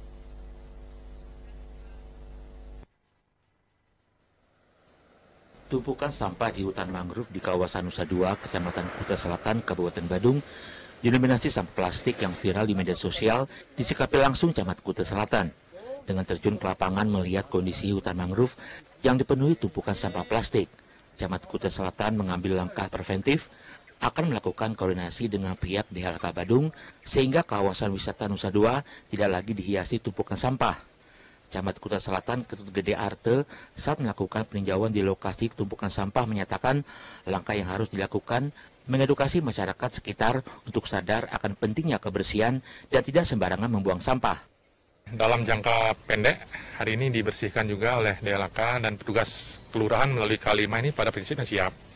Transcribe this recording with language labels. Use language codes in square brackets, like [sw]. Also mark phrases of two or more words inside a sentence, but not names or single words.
[id] Tumpukan sampah di hutan mangrove di kawasan Nusa Dua, Kecamatan Kuta Selatan, Kabupaten Badung, didominasi sampah plastik yang viral di media sosial disikapi langsung Camat Kuta Selatan. Dengan terjun ke lapangan melihat kondisi hutan mangrove yang dipenuhi tumpukan sampah plastik, Camat Kuta Selatan mengambil langkah preventif akan melakukan koordinasi dengan pihak DLHK Badung sehingga kawasan wisata Nusa Dua tidak lagi dihiasi tumpukan sampah. Camat Kuta Selatan Ketut Gede Arte saat melakukan peninjauan di lokasi tumpukan sampah menyatakan langkah yang harus dilakukan mengedukasi masyarakat sekitar untuk sadar akan pentingnya kebersihan dan tidak sembarangan membuang sampah. Dalam jangka pendek, hari ini dibersihkan juga oleh DLHK dan petugas kelurahan melalui K5 ini pada prinsipnya siap.